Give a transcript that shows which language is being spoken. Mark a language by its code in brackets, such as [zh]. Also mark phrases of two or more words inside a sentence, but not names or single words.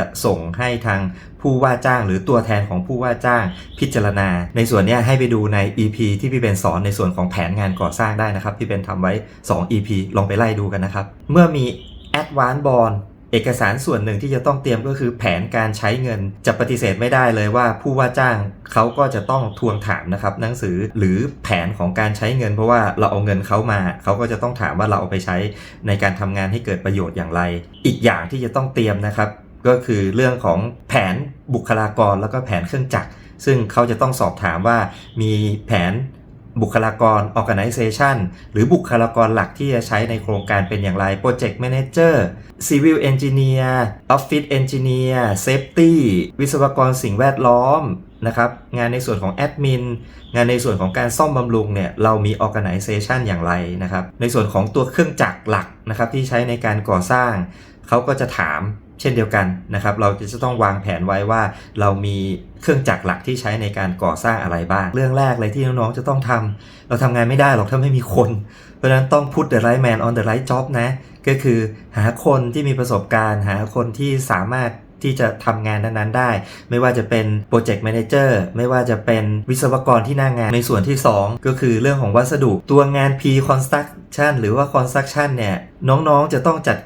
[th] ส่งให้ทางผู้ว่าจ้างหรือตัวแทนของผู้ว่าจ้างพิจารณาในส่วนนี้ให้ไปดูใน EP ที่พี่เบนสอนในส่วนของแผนงานก่อสร้างได้นะครับพี่เบนทำไว้2 EP ลองไปไล่ดูกันนะครับเมื่อมี [en] Advance Bond [th] เอกสารส่วนหนึ่งที่จะต้องเตรียมก็คือแผนการใช้เงินจะปฏิเสธไม่ได้เลยว่าผู้ว่าจ้างเขาก็จะต้องทวงถามนะครับหนังสือหรือแผนของการใช้เงินเพราะว่าเราเอาเงินเขามาเขาก็จะต้องถามว่าเราเอาไปใช้ในการทำงานให้เกิดประโยชน์อย่างไรอีก อย่างที่จะต้องเตรียมนะครับก็คือเรื่องของแผนบุคลากรแล้วก็แผนเครื่องจักรซึ่งเขาจะต้องสอบถามว่ามีแผนบุคลากร organization หรือบุคลากรหลักที่จะใช้ในโครงการเป็นอย่างไร [en] project manager civil engineer office engineer safety [th] วิศวกรสิ่งแวดล้อมนะครับงานในส่วนของ admin งานในส่วนของการซ่อมบำรุงเนี่ยเรามี organization อย่างไรนะครับในส่วนของตัวเครื่อง จักรหลักนะครับที่ใช้ในการก่อสร้างเขาก็จะถามเช่นเดียวกันนะครับเราจะต้องวางแผนไว้ว่าเรามีเครื่องจักรหลักที่ใช้ในการก่อสร้างอะไรบ้างเรื่องแรกเลยที่น้องๆจะต้องทำเราทำงานไม่ได้หรอกถ้าไม่มีคนเพราะฉะนั้นต้อง [en] put the right man on the right job [th] นะก็คือหาคนที่มีประสบ การณ์หาคนที่สามารถที่จะทำงานนั้นๆได้ไม่ว่าจะเป็น [en] project manager [th] ไม่ว่าจะเป็นวิศวกรที่หน้างานในส่วนที่2ก็คือเรื่องของวัสดุตัวงาน pre-construction หรือว่า construction เนี่ยน้องๆจะต้องจัด